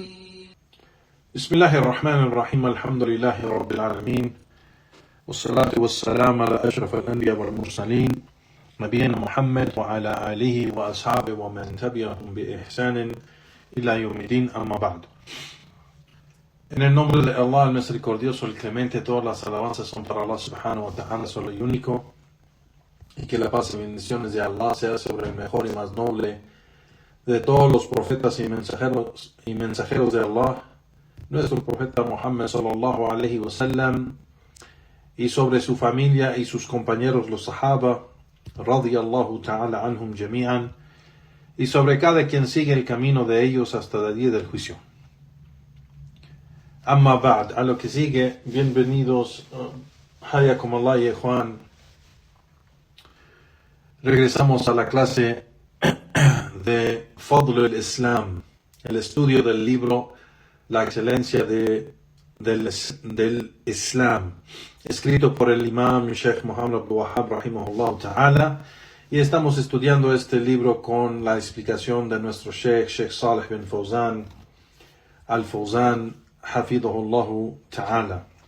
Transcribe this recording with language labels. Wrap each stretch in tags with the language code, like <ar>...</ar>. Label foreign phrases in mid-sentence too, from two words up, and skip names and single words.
<ar>بسم الله الرحمن الرحيم. الحمد لله رب العالمين والصلاة والسلام على أشرف الأنبياء والمرسلين نبينا محمد وعلى آله وأصحابه ومن تبعهم بإحسان إلى يوم الدين. أما بعد.</ar> <es>En el nombre de Allah, el misericordioso, el clemente, todas las alabanzas son para Allah</es> <ar>سبحانه وتعالى,</ar> <es>solo y único, y que la paz y bendiciones de Allah sea sobre el mejor y más noble de todos los profetas y mensajeros de Allah, nuestro profeta Muhammad</es> <ar>صلى الله عليه وسلم,</ar> <es>y sobre su familia y sus compañeros los sahaba</es> <ar>رضي الله تعالى عنهم أجمعين,</ar> <es>y sobre cada quien sigue el camino de ellos hasta el día del juicio.</es> <ar>أما بعد,</ar> <es>a lo que sigue, bienvenidos,</es> <ar>حياكم الله</ar> <es>y Juan. Regresamos a la clase de Fadl al-Islam, el estudio del libro La excelencia del Islam, escrito por el imam Sheikh Muhammad Abdul Wahhab</es> <ar>رحمه الله تعالى,</ar> <es>y estamos estudiando este libro con la explicación de nuestro Sheikh Salih bin Fawzan al-Fawzan</es> <ar>حفظه الله تعالى.</ar>